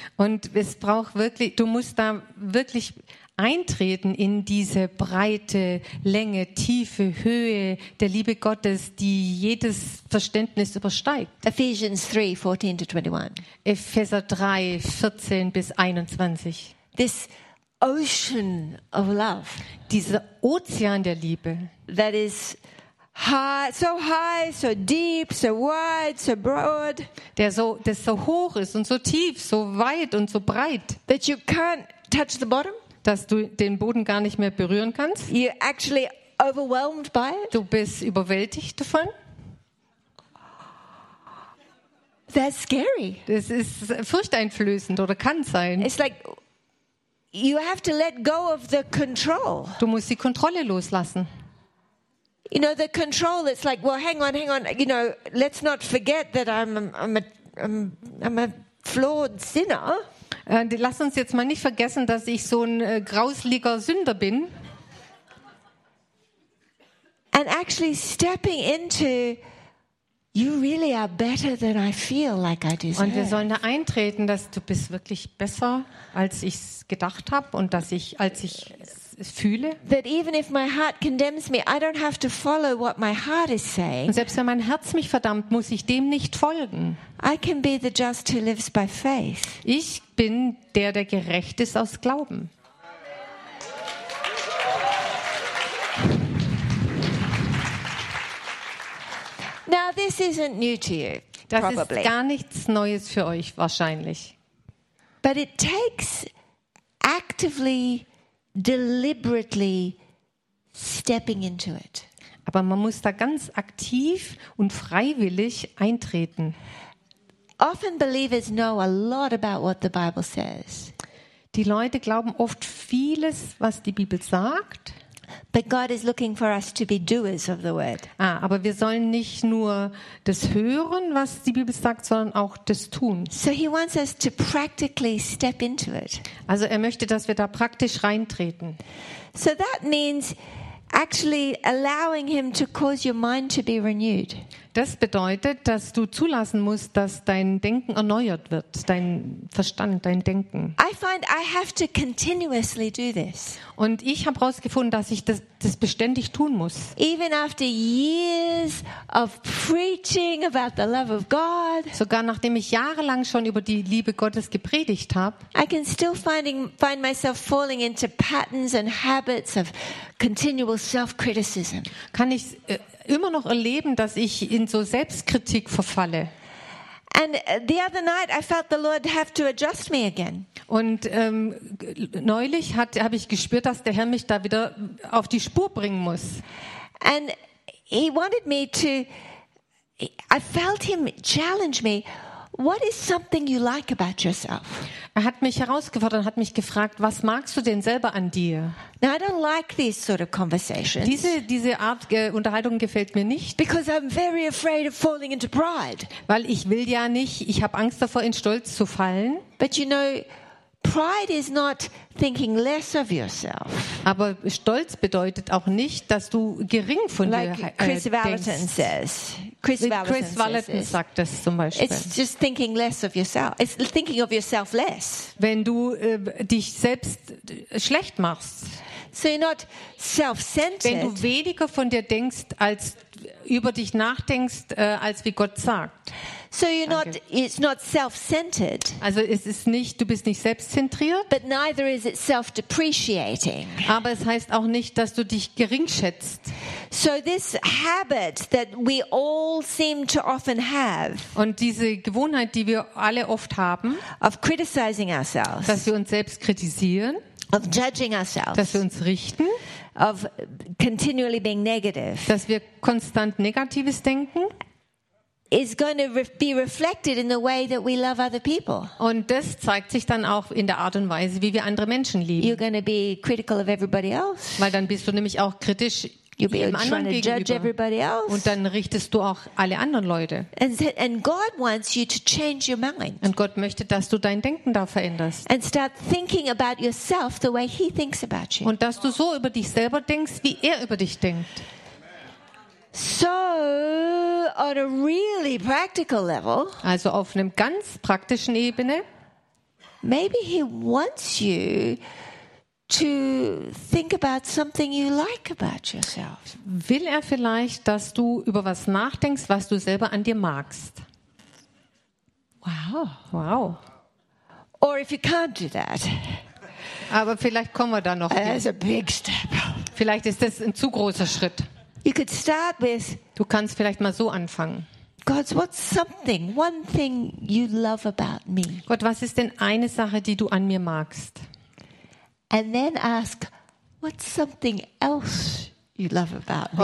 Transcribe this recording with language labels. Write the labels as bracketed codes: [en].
[de] Und es braucht wirklich, du musst da wirklich eintreten in diese Breite, Länge, Tiefe, Höhe der Liebe Gottes, die jedes Verständnis übersteigt. [en] Ephesians 3, 14 to 21. [de] Epheser 3, 14 bis 21. [en] This ocean of love. [de] Dieser Ozean der Liebe. [en] That is high, so deep, so wide, so broad. [de] Der so, das so hoch ist und so tief, so weit und so breit. [en] That you can't touch the bottom. [de] Dass du den Boden gar nicht mehr berühren kannst. [en] You're actually overwhelmed by it. [de] Du bist überwältigt davon. [en] That's scary. [de] Das ist furchteinflößend oder kann sein. [en] It's like you have to let go of the control. [de] Du musst die Kontrolle loslassen. [en] You know, the control, it's like, well, hang on, you know, let's not forget that I'm a flawed sinner. [de] Lass uns jetzt mal nicht vergessen, dass ich so ein grausliger Sünder bin. [en] And actually stepping into, you really are better than I feel like I deserve. [de] Und wir sollen da eintreten, dass du bist wirklich besser, als ich es gedacht habe und als ich fühle. [en] That even if my heart condemns me, I don't have to follow what my heart is saying. [de] Und selbst wenn mein Herz mich verdammt, muss ich dem nicht folgen. [en] I can be the just who lives by faith. [de] Ich bin der, der gerecht ist aus Glauben. [en] Now this isn't new to you. [de] Das [en] probably. [de] Ist gar nichts Neues für euch wahrscheinlich. [en] But it takes actively, deliberately stepping into it. [de] Aber man muss da ganz aktiv und freiwillig eintreten. [en] Often believers know a lot about what the Bible says. [de] Die Leute glauben oft vieles, was die Bibel sagt. [en] But God is looking for us to be doers of the word. [de] Ah, aber wir sollen nicht nur das hören, was die Bibel sagt, sondern auch das tun. [en] So he wants us to practically step into it. [de] Also er möchte, dass wir da praktisch reintreten. [en] So that means actually allowing him to cause your mind to be renewed. [de] Das bedeutet, dass du zulassen musst, dass dein Denken erneuert wird, dein Verstand, dein Denken. [en] I find I have to continuously do this. [de] Und ich habe herausgefunden, dass ich das beständig tun muss. [en] Even after years of preaching about the love of God. [de] Sogar nachdem ich jahrelang schon über die Liebe Gottes gepredigt habe. [en] I can still find myself falling into patterns and habits of continual self-criticism. [de] Kann ich immer noch erleben, dass ich in so Selbstkritik verfalle. [en] And the other night I felt the Lord have to adjust me again. [de] Und neulich habe ich gespürt, dass der Herr mich da wieder auf die Spur bringen muss. [en] And he wanted me to, I felt him challenge me, what is something you like about yourself? [de] Er hat mich herausgefordert und hat mich gefragt, was magst du denn selber an dir? [en] Now, I don't like these sort of conversations. [de] Diese Art Unterhaltung gefällt mir nicht. [en] Because I'm very afraid of falling into pride. [de] Weil ich will ja nicht, ich habe Angst davor, in Stolz zu fallen. [en] But you know, pride is not thinking less of yourself. [de] Aber Stolz bedeutet auch nicht, dass du gering von [en] like [de] dir Chris denkst. Chris Vallotton sagt das zum Beispiel. [en] It's just thinking less of yourself. It's thinking of yourself less. [de] Wenn du dich selbst schlecht machst. [en] So you're not self-centered. [de] Wenn du weniger von dir denkst, als über dich nachdenkst, als wie Gott sagt. [en] So you're not, it's not self-centered. [de] Also es ist nicht, du bist nicht selbstzentriert. [en] But neither is it self-depreciating. [de] Aber es heißt auch nicht, dass du dich geringschätzt. [en] So this habit that we all seem to often have. [de] Und diese Gewohnheit, die wir alle oft haben. [en] Of criticizing ourselves. [de] Dass wir uns selbst kritisieren. [en] Of judging ourselves. [de] Dass wir uns richten. [en] Of continually being negative. [de] Dass wir konstant Negatives denken. [en] Is going to be reflected in the way that we love other people. [de] Und das zeigt sich dann auch in der Art und Weise, wie wir andere Menschen lieben. [en] You're going to be critical of everybody else. [de] Weil dann bist du nämlich auch kritisch [en] You'll [de] jedem anderen gegenüber. [en] You're trying to judge everybody else. [de] Und dann richtest du auch alle anderen Leute. [en] And God wants you to change your mind. [de] Und Gott möchte, dass du dein Denken da veränderst. [en] And start thinking about yourself the way He thinks about you. [de] Und dass du so über dich selber denkst, wie er über dich denkt. [en] So on a really practical level, [de] also auf einem ganz praktischen Ebene, [en] maybe he wants you to think about something you like about yourself. [de] Will er vielleicht, dass du über was nachdenkst, was du selber an dir magst? Wow, wow. [en] Or if you can't do that. [de] Aber vielleicht kommen wir da noch. [en] That's a big step. [de] Vielleicht ist das ein zu großer Schritt. [en] You could start with, [de] du kannst vielleicht mal so anfangen. [en] God, what's something, one thing you love about me? [de] Gott, was ist denn eine Sache, die du an mir magst? [en] And then ask, what's something else you love about me?